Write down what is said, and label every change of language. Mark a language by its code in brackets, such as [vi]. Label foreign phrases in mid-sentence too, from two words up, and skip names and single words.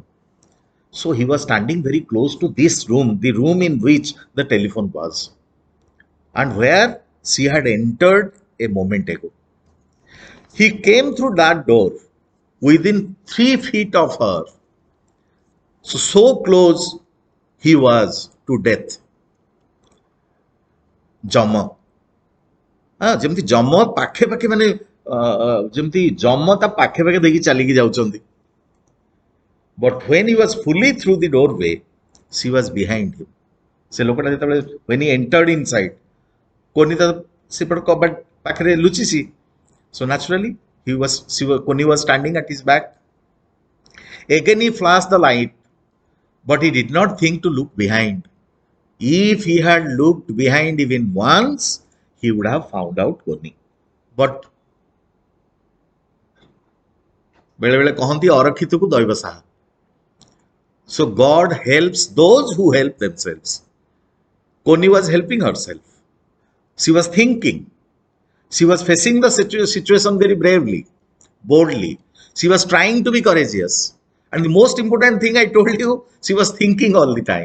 [en] So he was standing very close to this room, the room in which the telephone was, and where she had entered a moment ago. He came through that door within 3 feet of her. So close he was to death. Jama. [or] ଯେମିତି ଜମ ପାଖେ ପାଖେ ମାନେ ଯେମିତି ଜମ ତା ପାଖେ ପାଖେ ଦେଇକି ଚାଲିକି ଯାଉଛନ୍ତି. [en] But when he was fully through the doorway, she was behind him. [or] ସେ ଲୋକଟା ଯେତେବେଳେ [en] when he entered inside, [or] କୋନି ତ ସେପଟ କବାଟ ପାଖରେ ଲୁଚିଛି. [en] So naturally, Koni was standing at his back. Again he flashed the light, but he did not think to look behind. If he had looked behind even once, he would have found out Koni. [or] But ବେଳେ ବେଳେ କହନ୍ତି ଅରକ୍ଷିତକୁ ଦୈବ ସାହା. [en] So God helps those who help themselves. Koni was helping herself. She was thinking. She was facing the situation very bravely, boldly. She was trying to be courageous. And the most important thing I told you, she was thinking all the time.